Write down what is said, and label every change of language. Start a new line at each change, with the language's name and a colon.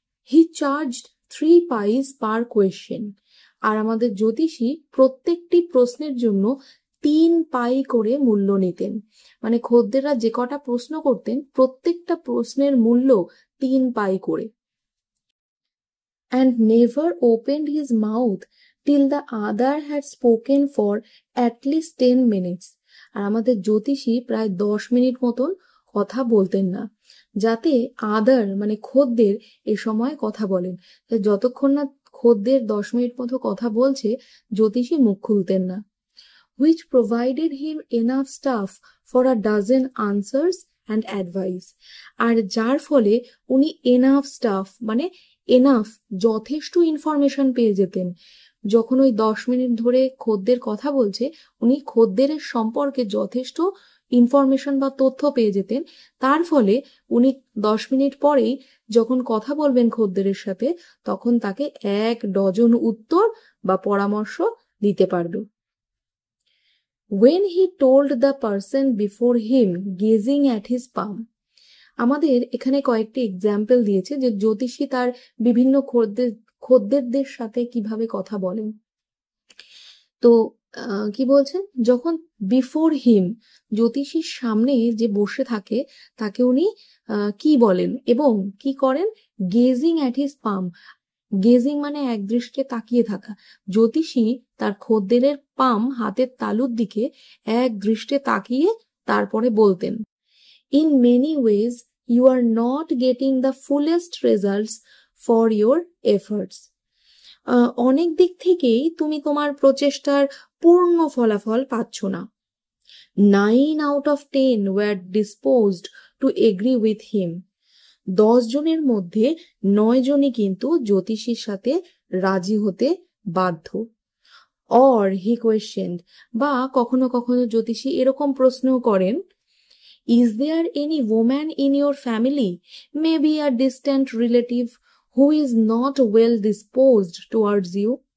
English: He charged 3 pies per question.
Bangla: আর আমাদের জ্যোতিষী প্রত্যেকটি প্রশ্নের জন্য 3 পাই করে মূল্য নিতেন। মানে খদ্দেররা যে কটা প্রশ্ন করতেন প্রত্যেকটা প্রশ্নের মূল্য 3 পাই করে।
English: And never opened his mouth till the other had spoken for at least 10 minutes.
Bangla: আর আমাদের জ্যোতিষী প্রায় 10 মিনিট মতন কথা বলতেন না, যাতে আদার মানে খদ্দের এ সময় কথা বলেন। যতক্ষণ না খদ্দের 10 মিনিট মতো কথা বলছে জ্যোতিষী মুখ খুলতেন না।
English: Which provided him enough stuff for a dozen answers and advice.
Bangla: আর যার ফলে উনি
English: enough staff
Bangla: মানে এনাফ যথেষ্ট ইনফরমেশন পেয়ে যেতেন। যখন ওই 10 মিনিট ধরে খদ্দের কথা বলছে উনি খদ্দের সম্পর্কে যথেষ্ট ইনফরমেশন বা তথ্য পেয়ে যেতেন। তার ফলে উনি 10 মিনিট পরেই যখন কথা বলবেন খদ্দেরের সাথে তখন তাকে 1 ডজন উত্তর বা পরামর্শ দিতে পারবে।
English: When he told the person before him gazing at his palm.
Bangla: আমাদের এখানে কয়েকটি এক্সাম্পল দিয়েছে যে জ্যোতিষী তার বিভিন্ন খদ্দেরদের সাথে কিভাবে কথা বলেন। তো কি বলছেন, যখন
English: before him
Bangla: জ্যোতিষীর সামনে যে বসে থাকে তাকে উনি কি বলেন এবং কি করেন?
English: Gazing at his palm.
Bangla: Gazing মানে এক দৃষ্টে তাকিয়ে থাকা। জ্যোতিষী তার খদ্দেরের পাম হাতের তালুর দিকে এক দৃষ্টে তাকিয়ে তারপরে বলতেন,
English: In many ways you are not getting the fullest results for your efforts.
Bangla: অনেক দিক থেকেই তুমি তোমার প্রচেষ্টার পূর্ণ ফলাফল পাচ্ছ না।
English: 9 out of 10 were disposed to agree with him.
Bangla: 10 জনের মধ্যে 9 জনই কিন্তু জ্যোতিষীর সাথে রাজি হতে বাধ্য।
English: Or he questioned,
Bangla: বা কখনো কখনো জ্যোতিষী এরকম প্রশ্ন করেন,
English: is there any woman in your family, maybe a distant relative, who is not well disposed towards you?